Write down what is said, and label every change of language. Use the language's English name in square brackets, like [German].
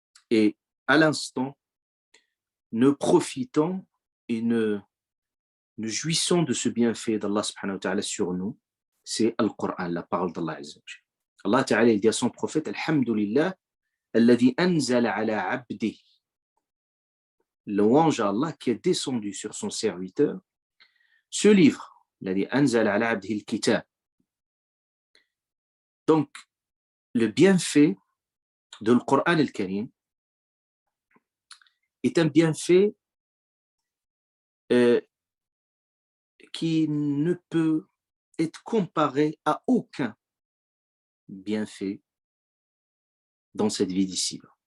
[French] Et à l'instant, ne profitant et ne jouissons de ce bienfait d'Allah subhanahu wa ta'ala sur nous, c'est Al-Qur'an, la parole d'Allah Azza wa Jalla. Allah ta'ala, il dit à son prophète: [Arabic] Alhamdulillah, alladhi anzala ala abdi. [French] Louange à Allah qui est descendu sur son serviteur ce livre, [Arabic] الذي أنزل على عبده الكتاب. [French] Donc, le bienfait de le Coran al-Karim est un bienfait qui ne peut être comparé à aucun bienfait dans cette vie d'ici.